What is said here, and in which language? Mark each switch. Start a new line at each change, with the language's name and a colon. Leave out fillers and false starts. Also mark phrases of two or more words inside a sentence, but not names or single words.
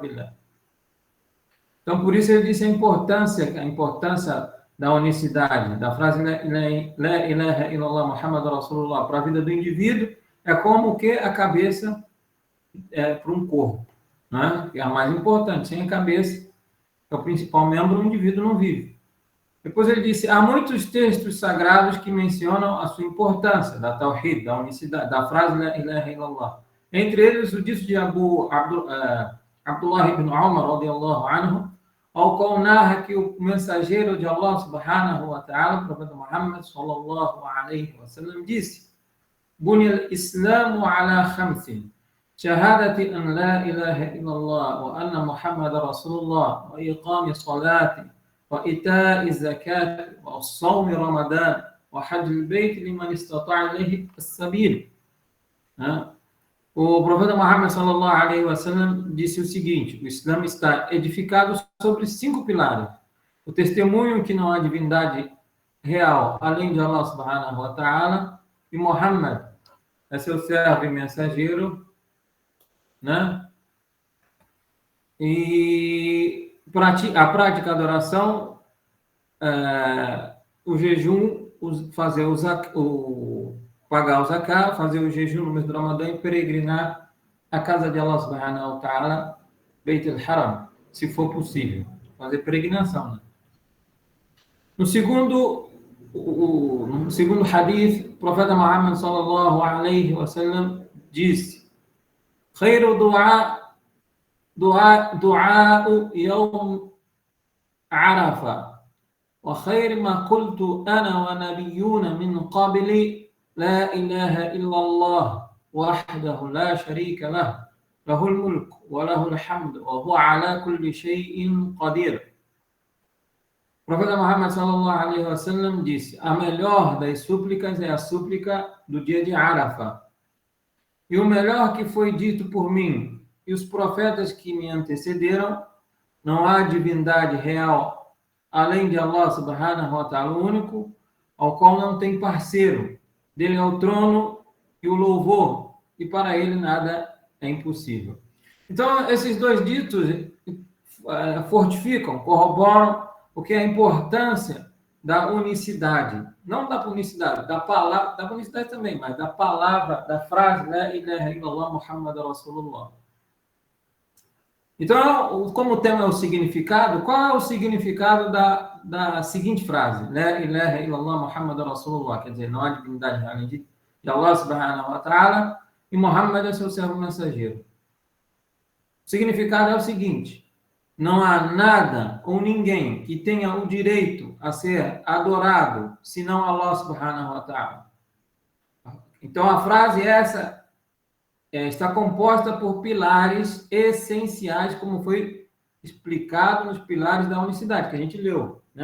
Portuguese: Então, por isso ele disse a importância da unicidade, da frase
Arabic: لا إله إلا الله محمد رسول الله
Portuguese: para a vida do indivíduo, é como que a cabeça para um corpo, né? Que é a mais importante. Sem a cabeça, que é o principal membro, o indivíduo não vive. Depois ele disse, há muitos textos sagrados que mencionam a sua importância, da Tawhid, da unicidade, da frase
Arabic: لا إله إلا الله.
Portuguese: Entre eles, o dito de Abdullah ibn Umar,
Arabic: رضي الله عنه,
Portuguese: ao qual narra que o mensageiro de Allah
Arabic: سبحانه وتعالى,
Portuguese: o profeta Muhammad
Arabic: صلى الله عليه وسلم, disse, بني الإسلام على 5 شهادة أن لا إله إلا الله وأن محمد رسول الله وإقام الصلاة وإيتاء الزكاة والصوم رمضان وحج البيت لمن استطاع إليه السبيل.
Portuguese: O profeta Muhammad
Arabic: صلى الله عليه وسلم
Portuguese: disse o seguinte: o Islã está edificado sobre 5 pilares. O testemunho que não há divindade real além de Allah
Arabic: سبحانه وتعالى,
Portuguese: e Muhammad é seu servo e mensageiro, né? E a prática da adoração, o jejum, fazer pagar o zakat, fazer o jejum no mês do Ramadã e peregrinar à casa de Allah
Arabic: سبحانه وتعالى,
Portuguese: Beit al-Haram, se for possível. Fazer peregrinação, né?
Arabic: No segundo hadith,
Portuguese: o profeta Muhammad
Arabic: صلى الله عليه وسلم disse: "خير دعاء يوم عرفة وخير ما قلت أنا والنبيون من قبلي لا إله إلا الله وحده لا شريك له له الملك وله الحمد وهو على كل شيء قدير."
Portuguese: O profeta Muhammad
Arabic: صلى الله عليه وسلم
Portuguese: disse: a melhor das súplicas é a súplica do dia de Arafah. E o melhor que foi dito por mim e os profetas que me antecederam: não há divindade real além de Allah
Arabic: سبحانه وتعالى,
Portuguese: o único, ao qual não tem parceiro. Dele é o trono e o louvor, e para ele nada é impossível. Então, esses dois ditos fortificam, corroboram o que é a importância da unicidade. Não da unicidade, da palavra, da unicidade também, mas da palavra, da frase,
Arabic: لا إله إلا الله محمد رسول الله.
Portuguese: Então, como o tema é o significado, qual é o significado da seguinte frase?
Arabic: لا إله إلا الله محمد رسول الله.
Portuguese: Quer dizer, não há divindade além de Allah
Arabic: سبحانه وتعالى,
Portuguese: e Muhammad é seu servo mensageiro. O significado é o seguinte: não há nada ou ninguém que tenha o direito a ser adorado senão Allah
Arabic: سبحانه وتعالى.
Portuguese: Então, a frase essa está composta por pilares essenciais, como foi explicado nos pilares da unicidade, que a gente leu, né?